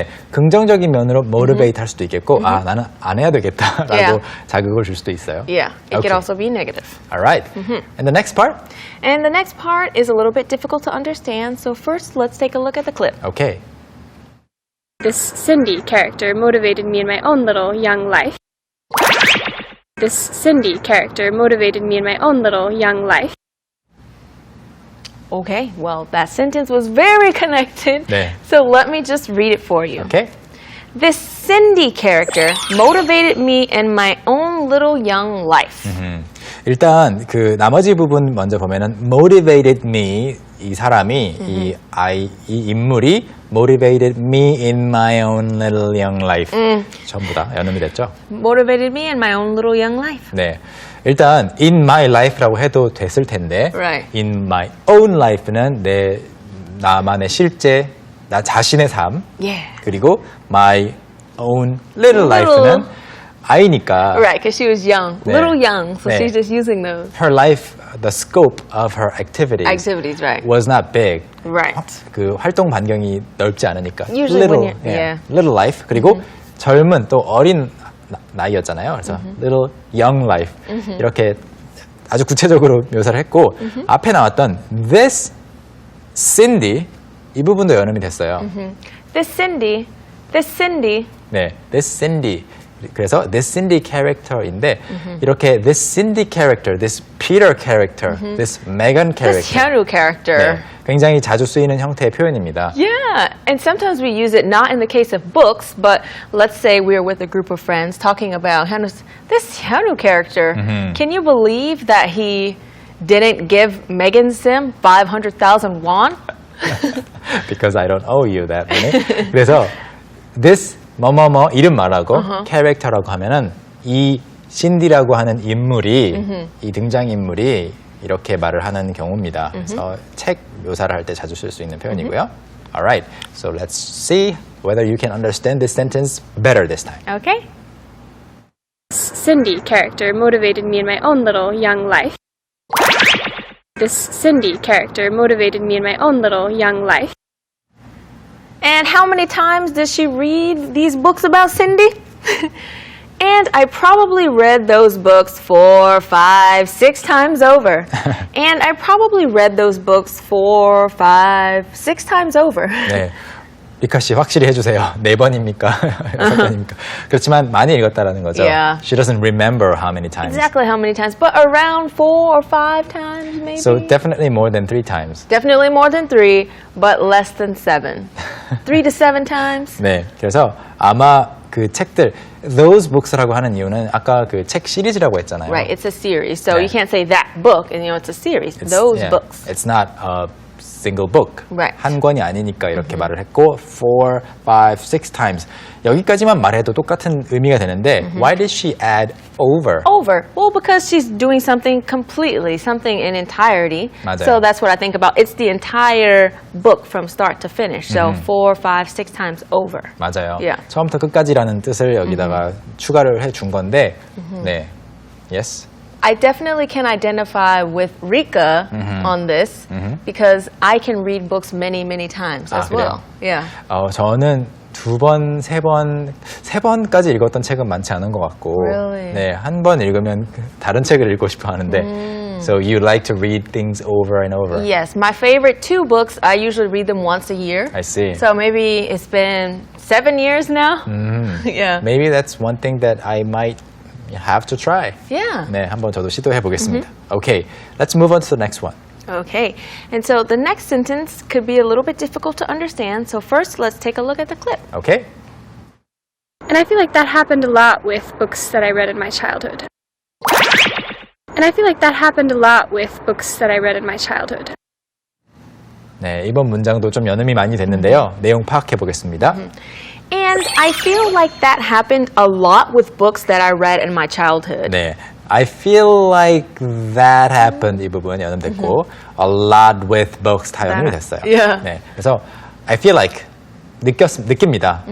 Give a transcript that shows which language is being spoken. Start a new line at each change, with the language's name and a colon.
Korean: 네, 긍정적인 면으로 motivate 할 수도 있겠고, 아, 나는 안 해야 되겠다라고
English: Yeah.
Korean: 자극을 줄 수도 있어요.
English: Yeah. It Okay. could also be negative. All right. And the next part? And the next part is a little bit difficult to understand, so first let's take a look at the clip. Okay. This Cindy character motivated me in my own little young life. This Cindy character motivated me in my own little young life. Okay, well, that sentence was very connected,
Korean: 네.
English: so let me just read it for you. Okay. This Cindy character motivated me in my own little young life.
Korean: 일단 그 나머지 부분 먼저 보면은
English: motivated me 이 사람이 이 인물이 motivated me in my own little young life
Korean: 전부 다 연음이 됐죠?
English: Motivated me in my own little young life.
Korean: 네. 일단
English: in my life
Korean: 라고 해도 됐을 텐데
English: Right. in my own life
Korean: 는 나만의 실제 나 자신의 삶
English: Yeah.
Korean: 그리고
English: my own little
Korean: life는 아이니까
English: Right, because she was young,
Korean: 네.
English: little young, so
Korean: 네.
English: she's just using those her life, the scope of her activities activities, right? was not big. Right.
Korean: 그 활동 반경이 넓지 않으니까
English: Usually little, when you're- yeah.
Korean: little life 그리고 젊은 또 어린 나이였잖아요. 그래서
English: little young life
Korean: 이렇게 아주 구체적으로 묘사를 했고 앞에 나왔던
English: this Cindy
Korean: 이 부분도 연음이 됐어요.
English: This Cindy,
Korean: 네, this Cindy. 그래서
English: this Cindy character인데 이렇게 this Cindy character, this Peter character, this Megan this character. Hyunwoo character.
Korean: 네, 굉장히 자주 쓰이는 형태의 표현입니다.
English: Yeah, and sometimes we use it not in the case of books, but let's say we're with a group of friends talking about this Hyunwoo character. Can you believe that he didn't give Megan Sim 500,000 won? Because I don't owe you that money.
Korean: 그래서 this 뭐뭐뭐 이름 말하고 캐릭터라고 하면은 이 신디라고 하는 인물이 이 등장인물이 이렇게 말을 하는 경우입니다. 그래서 책 묘사를 할 때 자주 쓸 수 있는 표현이고요.
English: Alright, so let's see whether you can understand this sentence better this time. Okay. This Cindy character motivated me in my own little young life. This Cindy character motivated me in my own little young life. And how many times did she read these books about Cindy? And I probably read those books 4, 5, 6 times over. And I probably read those books 4, 5, 6 times over.
Korean: 네. 리카 씨 확실히 해주세요. 4번입니까? 6번입니까? 그렇지만 많이 읽었다라는 거죠.
English: Yeah. She doesn't remember how many times. Exactly how many times, but around 4 or 5 times maybe. So definitely more than 3 times. Definitely more than 3, but less than 7. 3 to 7 times.
Korean: 네, 그래서 아마 그 책들
English: those books
Korean: 라고 하는 이유는 아까 그 책 시리즈라고 했잖아요.
English: Right, it's a series. So
Korean: 네.
English: you can't say that book, and you know it's a series. Those yeah, books. It's not a single book. Right.
Korean: 한 권이 아니니까 이렇게 말을 했고
English: 4, 5, 6 times.
Korean: 여기까지만 말해도 똑같은 의미가 되는데
English: why did she add over? Over. Well, because she's doing something completely, something in entirety.
Korean: 맞아요.
English: So that's what I think about. It's the entire book from start to finish. So 4, 5, 6 times over.
Korean: 맞아요.
English: Yeah.
Korean: 처음부터 끝까지라는 뜻을 여기다가 추가를 해준 건데 네.
English: Yes. I definitely can identify with Rika on this because I can read books many, many times as
Korean: 그래요?
English: well. Yeah.
Korean: 저는 두 번, 세 번까지 읽었던 책은 많지 않은 것 같고,
English: Really?
Korean: 네, 한 번 읽으면 다른 책을 읽고 싶어 하는데,
English: so you like to read things over and over. Yes, my favorite two books, I usually read them once a year. I see. So maybe it's been 7 years now. Yeah. Maybe that's one thing that I might have to try. Yeah.
Korean: 네, 한번 저도 시도해 보겠습니다.
English: Okay, let's move on to the next one. Okay. And so the next sentence could be a little bit difficult to understand. So first, let's take a look at the clip. Okay? And I feel like that happened a lot with books that I read in my childhood. And I feel like that happened a lot with books that I read in my childhood.
Korean: 네, 이번 문장도 좀 연음이 많이 됐는데요. 내용 파악해 보겠습니다.
English: And I feel like that happened a lot with books that I read in my childhood.
Korean: 네,
English: I feel like that happened
Korean: 이 부분 연음됐고
English: a lot with books
Korean: 다 연음이 됐어요.
English: Yeah.
Korean: 네, 그래서
English: I feel like
Korean: 느낍니다.